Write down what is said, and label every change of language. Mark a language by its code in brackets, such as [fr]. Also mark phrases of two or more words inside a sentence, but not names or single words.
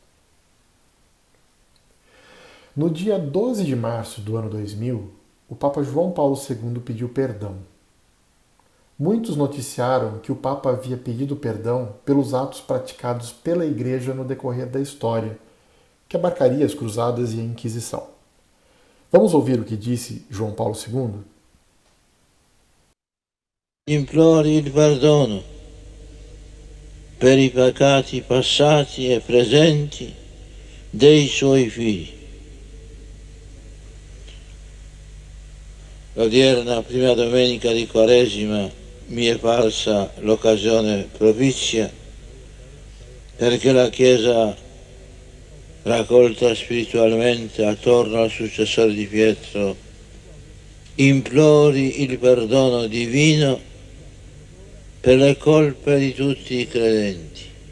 [pt] No dia 12 de março do ano 2000, o Papa João Paulo II pediu perdão. Muitos noticiaram que o Papa havia pedido perdão pelos atos praticados pela Igreja no decorrer da história, que abarcaria as Cruzadas e a Inquisição. Vamos ouvir o que disse João Paulo II? [it] Implori il perdono per I peccati passati e presenti dei suoi figli. L'odierna prima domenica di Quaresima mi è parsa l'occasione propizia perché la Chiesa, raccolta spiritualmente attorno al successore di Pietro, implori il perdono divino per le colpe di tutti I credenti.